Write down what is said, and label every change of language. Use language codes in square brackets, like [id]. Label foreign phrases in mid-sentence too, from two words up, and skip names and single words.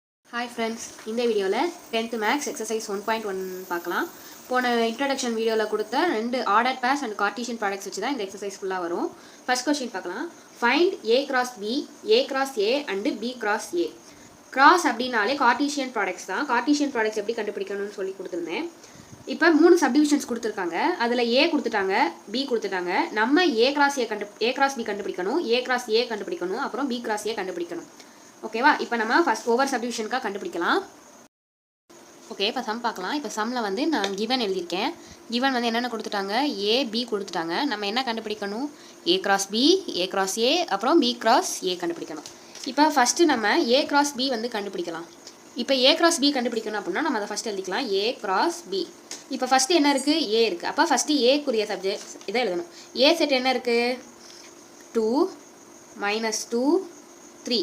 [en] Hi friends, [ta] இந்த வீடியோவில் [en] 10th Maths exercise 1.1 [ta] பார்க்கலாம். போன introduction வீடியோவில் கொடுத்த ரெண்டு [en] ordered pairs and Cartesian products [ta] வச்சு தான் இந்த exercise ஃபுல்லாக வரும். [en] First question [ta] பார்க்கலாம். [en] Find A cross B, A cross A and B cross A. [ta] Cross அப்படின்னாலே [en] Cartesian products [ta] தான். [en] Cartesian products [ta] எப்படி கண்டுபிடிக்கணும்னு சொல்லி கொடுத்துருந்தேன். இப்போ 3 subdivisions கொடுத்துருக்காங்க. அதில் A கொடுத்துட்டாங்க, B கொடுத்துட்டாங்க. நம்ம [en] A cross B [ta] கண்டுபிடிக்கணும், [en] A cross A [ta] கண்டுபிடிக்கணும், அப்புறம் [en] B cross A [ta] கண்டுபிடிக்கணும். ஓகேவா? இப்போ நம்ம ஃபர்ஸ்ட் ஓவர் சப்டிவிஷனுக்காக கண்டுபிடிக்கலாம். ஓகே, இப்போ சம் பார்க்கலாம். இப்போ சம்மில் வந்து நான் கிவன் எழுதியிருக்கேன். கிவன் வந்து என்னென்ன கொடுத்துட்டாங்க? A, B கொடுத்துட்டாங்க. நம்ம என்ன கண்டுபிடிக்கணும்? [en] A cross B, A cross A, [ta] அப்புறம் [en] B cross A [ta] கண்டுபிடிக்கணும். இப்போ ஃபஸ்ட்டு நம்ம [en] A cross B [ta] வந்து கண்டுபிடிக்கலாம். இப்போ [en] A cross B [ta] கண்டுபிடிக்கணும் அப்படின்னா நம்ம அதை ஃபஸ்ட்டு எழுதிக்கலாம். [en] A cross B. [ta] இப்போ ஃபஸ்ட்டு என்ன இருக்குது? A இருக்குது. அப்போ ஃபஸ்ட்டு ஏக்குரிய சப்ஜெக்ட்ஸ் இதை எழுதணும். A செட் என்ன இருக்குது? 2, -2, 3.